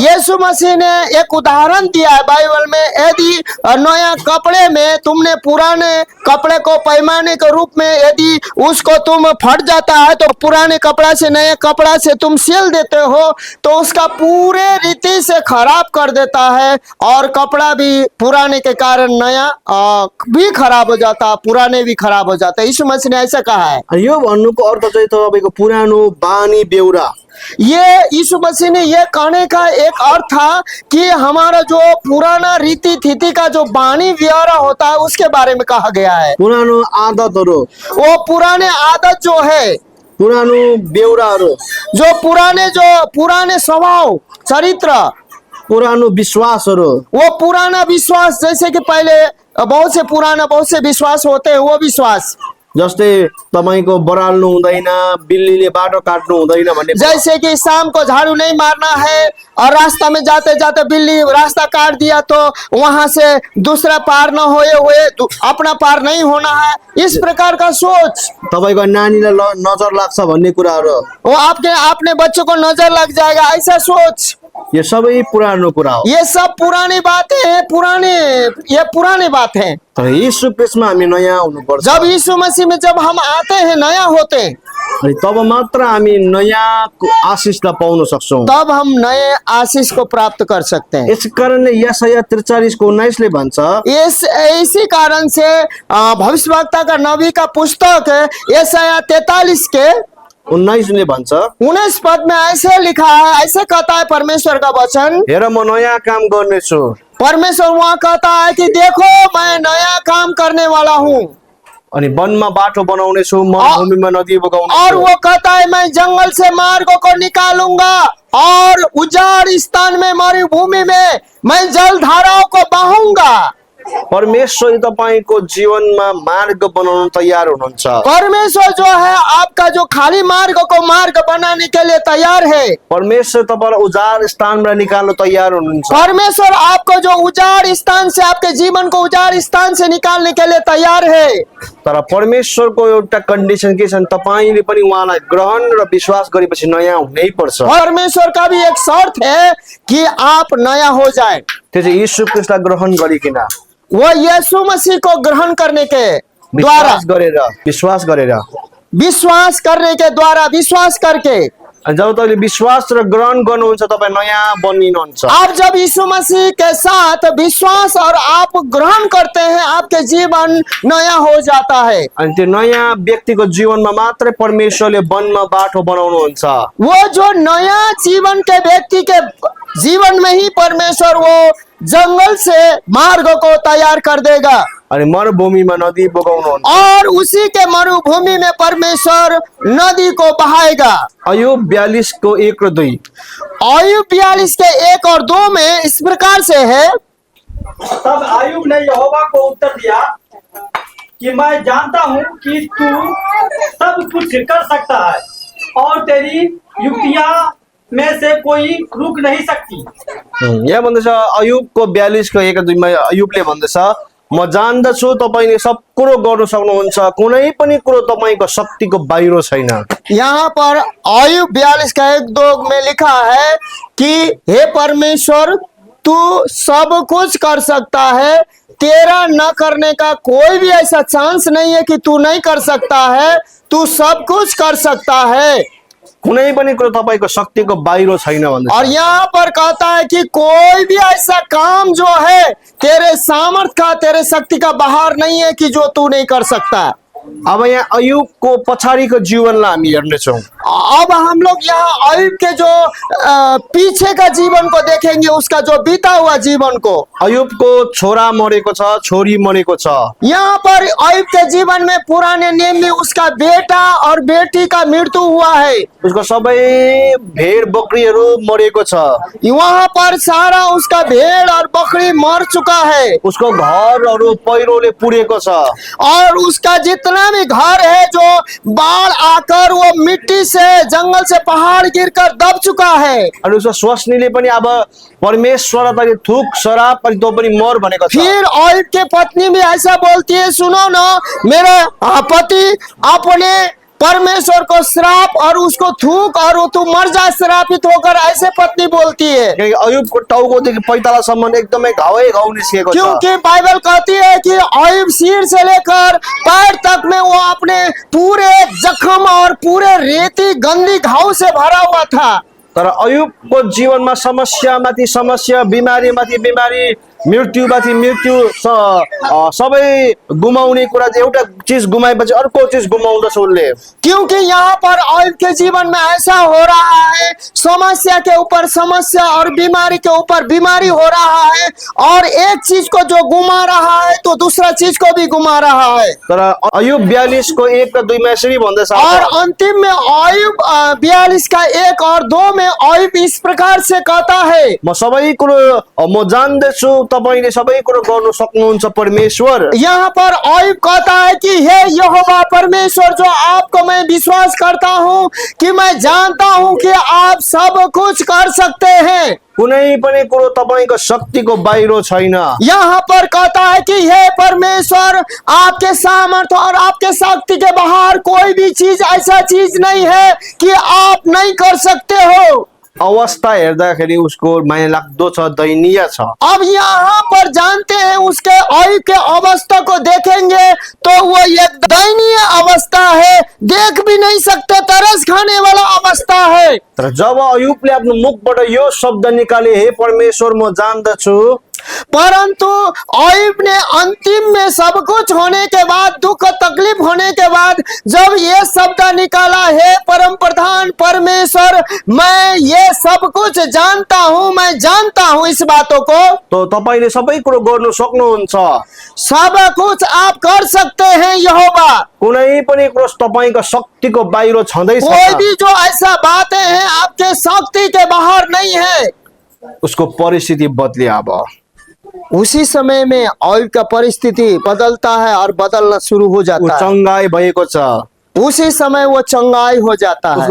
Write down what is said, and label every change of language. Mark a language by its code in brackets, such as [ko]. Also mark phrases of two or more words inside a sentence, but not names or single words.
[hi] यीशु मसीह ने एक उदाहरण दिया है बाइबल में, यदि नया कपड़े में तुमने पुराने कपड़े को पैमाने के रूप में यदि उसको तुम फट जाता है तो पुराने कपड़ा से नए कपड़ा से तुम सिल देते हो तो उसका पूरे रीति से खराब कर देता है, और कपड़ा भी पुराने के कारण नया भी खराब हो जाता, पुराने भी खराब हो जाता है। यीशु मसीह ने ऐसा कहा है। [ne] अनि यो भन्नुको अर्थ चाहिँ तपाईँको पुरानो बानी बेउरा, [hi] ये यीशु मसीह ने ये कहने का एक अर्थ था कि हमारा जो पुराना रीति थीति का जो बानी व्यवहार होता है उसके बारे में कहा गया है। [ne] पुरानो आदतहरू, [hi] वो पुराने आदत जो है, [ne] पुरानो बेउराहरू, [hi] जो पुराने स्वभाव चरित्र, [ne] पुरानो विश्वासहरू, [hi] वो पुराना विश्वास, जैसे कि पहले बहुत से विश्वास होते हैं, वो विश्वास [ne] जस्तै तपाईँको बराल्नु हुँदैन, बिल्लीले बाटो काट्नु हुँदैन भन्ने, [hi] जैसे कि शाम को झाड़ू नहीं मारना है और रास्ता में जाते जाते बिल्ली रास्ता काट दिया तो वहां से दूसरा पार न होए हुए अपना पार नहीं होना है, इस प्रकार का सोच। [ne] तपाईँको नानीलाई नजर लाग्छ भन्ने कुराहरू, [hi] वो अपने बच्चों को नजर लग जाएगा, ऐसा सोच। [ne] यो सबै पुरानो कुरा हो। [hi] ये सब पुरानी बातें हैं, पुरानी बात है। [ne] तर यीशु क्रिस्टमा हामी नयाँ हुनुपर्छ। [hi] जब यीशु मसीह में जब हम आते हैं, नया होते हैं, [ne] अनि तब मात्र हामी नयाँ आशिषलाई पाउन सक्छौँ। [hi] तब हम नए आशीष को प्राप्त कर सकते हैं। [ne] यस कारणले यशाया 43:19 भन्छ, [hi] इसी कारण से भविष्यवक्ता का नबी का पुस्तक यशाया 43 के [ne] 19 भन्छ, [hi] 19 पद में ऐसे लिखा है, ऐसे कहता है परमेश्वर का वचन। [ne] हेर म नयाँ काम गर्नेछु। [hi] परमेश्वर वहाँ कहता है कि देखो मैं नया काम करने वाला हूँ, [ne] अनि वनमा बाटो बनाउनेछु, मरुभूमिमा नदी बगाउनेछु। [hi] और वो कहता है मैं जंगल से मार्गों को निकालूंगा और उजाड़ स्थान में मरुभूमि में मैं जल धाराओं को बहाऊंगा। [ne] परमेश्वर तपाईँको जीवनमा मार्ग बनाउन तयार हुनुहुन्छ। [hi] परमेश्वर जो है आपका जो खाली मार्ग को मार्ग बनाने के लिए तैयार है। [ne] परमेश्वर तपाईँलाई उजाड स्थानमा निकाल्न तयार हुनुहुन्छ। [hi] परमेश्वर आपको जो उजाड़ स्थान से, आपके जीवन को उजाड़ स्थान से निकालने के लिए तैयार है। [ne] तर परमेश्वरको एउटा कन्डिसन के छ, तपाईँले पनि उहाँलाई ग्रहण र विश्वास गरेपछि नयाँ हुनै पर्छ। [hi] परमेश्वर का भी एक शर्त है कि आप नया हो जाए। [ne] त्यो चाहिँ यीशु क्रिस्टलाई ग्रहण गरिकन, [hi] वो यीशु मसीह को ग्रहण करने के द्वारा, विश्वास करने के द्वारा, विश्वास करके, [ne] जब तपाईँले विश्वास र ग्रहण गर्नुहुन्छ तपाईँ नयाँ बनिनुहुन्छ। [hi] आप जब यीशु मसीह के साथ विश्वास और आप ग्रहण करते हैं, आपके जीवन नया हो जाता है। [ne] अनि त्यो नयाँ व्यक्तिको जीवनमा मात्रै परमेश्वरले वनमा बाटो बनाउनुहुन्छ। [hi] वो जो नया जीवन के व्यक्ति के जीवन में ही परमेश्वर वो जंगल से मार्ग को तैयार कर देगा, [ne] अनि मरुभूमिमा नदी बगाउनुहुन्छ, [hi] और उसी के मरुभूमि में परमेश्वर नदी को बहाएगा। [ne] अय्यूब 42:1 र 2। [hi] अय्यूब 42 के 1 और 2 में इस प्रकार से है। तब अय्यूब ने यहोवा को उत्तर दिया कि मैं जानता हूँ कि तू सब कुछ कर सकता है और तेरी युक्तियाँ में से कोई रुक नहीं सकती। [ne] यहाँ भन्दछ अय्यूबको 42:1 र 2 मा अय्यूबले भन्दछ, म जान्दछु तपाईले सब कुरो गर्न सक्नुहुन्छ, कुनै पनि कुरो तपाईको शक्तिको बाहिर छैन। [hi] यहाँ पर अय्यूब 42 का 1-2 में लिखा है कि हे परमेश्वर तू सब कुछ कर सकता है, तेरा न करने का कोई भी ऐसा चांस नहीं है कि तू नहीं कर सकता है, तू सब कुछ कर सकता है। [ne] कुनै पनि कुरो तपाईको शक्तिको बाहिर छैन भन्दछ। [hi] और यहाँ पर कहता है कि कोई भी ऐसा काम जो है तेरे सामर्थ्य का, तेरे शक्ति का बाहर नहीं है कि जो तू नहीं कर सकता। [ne] अब यहाँ अय्यूबको पछाडिको जीवनलाई हामी हेर्नेछौँ। [hi] अब हम लोग यहाँ अय्यूब के जो पीछे का जीवन को देखेंगे, उसका जो बीता हुआ जीवन को। [ne] अय्यूबको छोरा मरेको छ, छोरी मरेको छ। [hi] यहाँ पर अय्यूब के जीवन में पुराने नियम में उसका बेटा और बेटी का मृत्यु हुआ है। [ne] उसको सबै भेड बकरीहरू मरेको छ। [hi] वहाँ पर सारा उसका भेड़ और बकरी मर चुका है। [ne] उसको घरहरू पहिरोले पुरेको छ, [hi] और उसका जितना भी घर है जो बाढ़ आकर वो मिट्टी से, जंगल से, पहाड़ गिरकर दब चुका है। [ne] अनि उसको स्वास्नीले पनि अब परमेश्वर तले थुक शराब पनि तो पनि मर भनेको छ। [hi] फिर अय्यूब के पत्नी भी ऐसा बोलती है, सुनो ना, मेरा पति अपने परमेश्वर को श्राप और उसको थूक और वो तू मर जा श्रापित होकर, ऐसे पत्नी बोलती है। [ne] किनकि अयुबको टाउकोदेखि पैतालासम्म एकदमै घावै घाउ निस्किएको छ। [hi] क्योंकि बाइबल कहती है कि अयुब सिर से लेकर पैर तक में वो अपने पूरे जख्म और पूरे रेती गंदी घाव से भरा हुआ था। [ne] तर अयुबको जीवनमा समस्यामाथि समस्या, बिमारीमाथि बिमारी, मृत्युमाथि मृत्यु, सबै गुमाउने कुरा चाहिँ एउटा चिज गुमाएपछि अर्को चिज गुमाउँदछ उसले। [hi] क्योंकि यहाँ पर अयुब के जीवन में ऐसा हो रहा है, समस्या के ऊपर समस्या और बीमारी के ऊपर बीमारी हो रहा है, और एक चीज को जो गुमा रहा है तो दूसरा चीज को भी गुमा रहा है। [ne] तर अयुब 42 को 1 र 2 मा यसरी भन्दछ, [hi] और अंतिम में अयुब 42 का 1 और 2 में अयुब इस प्रकार से कहता है, [ne] म सबै कुरो म जान्दछु, तपाईले सबै कुरो गर्न सक्नुहुन्छ परमेश्वर। [hi] यहाँ पर अयुब कहता है कि हे यहोवा परमेश्वर, जो आपको मैं विश्वास करता हूँ कि मैं जानता हूँ कि आप सब कुछ कर सकते हैं। [ne] कुनै पनि कुरो तपाईको शक्तिको बाहिर छैन। [hi] यहाँ पर कहता है कि हे परमेश्वर, आपके सामर्थ्य और आपके शक्ति के बाहर कोई भी चीज ऐसा चीज नहीं है कि आप नहीं कर सकते हो। [ne] अवस्था हेर्दाखेरि उसको माया लाग्दो छ, दयनीय छ। [hi] अब यहाँ पर जानते हैं उसके अयुब के अवस्था को देखेंगे तो वो एक दयनीय अवस्था है, देख भी नहीं सकते, तरस खाने वाला अवस्था है। [ne] तर जब अयुबले आफ्नो मुखबाट यो शब्द निकाले, हे परमेश्वर म जान्दछु, [hi] परंतु अयुब ने अंतिम में सब कुछ होने के बाद, दुख तकलीफ होने के बाद जब ये शब्द निकाला, हे परम प्रधान परमेश्वर, मैं ये सब कुछ जानता हूँ, मैं जानता हूँ इस बातों को, [ne] तो तपाईले सबै कुरो गर्न सक्नुहुन्छ। [hi] सब कुछ आप कर सकते हैं यहोवा। [ne] कुनै पनि कुरो तपाईको शक्तिको बाहिर छँदै [hi] कोई [ne] छैन। [hi] भी जो ऐसा बातें हैं आपके शक्ति के बाहर नहीं है। [ne] उसको परिस्थिति बदले। अब [hi] उसी समय में अयुब का परिस्थिति बदलता है और बदलना शुरू हो [ne] ऊ [hi] जाता है। [ne] चङ्गाई भएको छ, [hi] उसी समय वो चंगाई हो जाता है।